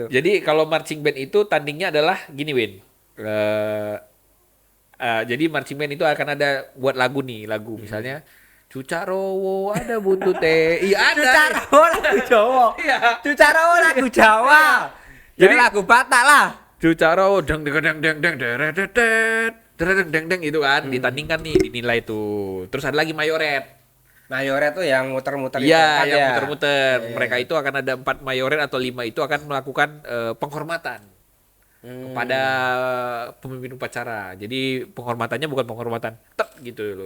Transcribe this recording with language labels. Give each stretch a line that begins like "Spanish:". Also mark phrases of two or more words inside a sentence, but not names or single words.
Indonesian: Jadi kalau
English: marching band
Indonesian: itu tandingnya adalah gini, Win. Jadi
English: marching band
Indonesian: itu akan ada buat lagu misalnya Cucarowo ada buntute. Iya ada. Cucarowo lagu Jawa. Iya. Cucarowo lagu Jawa. Jadi lagu Batak lah. Cucarowo deng deng deng deng deng deng deng itu kan ditandingkan nih, dinilai tuh. Terus ada lagi mayoret. Mayoret tuh yang muter-muter itu. Iya, yang ya. Muter-muter. Mereka itu akan ada 4 mayoret atau 5 itu akan melakukan penghormatan kepada pemimpin upacara. Jadi penghormatannya bukan penghormatan tet gitu loh.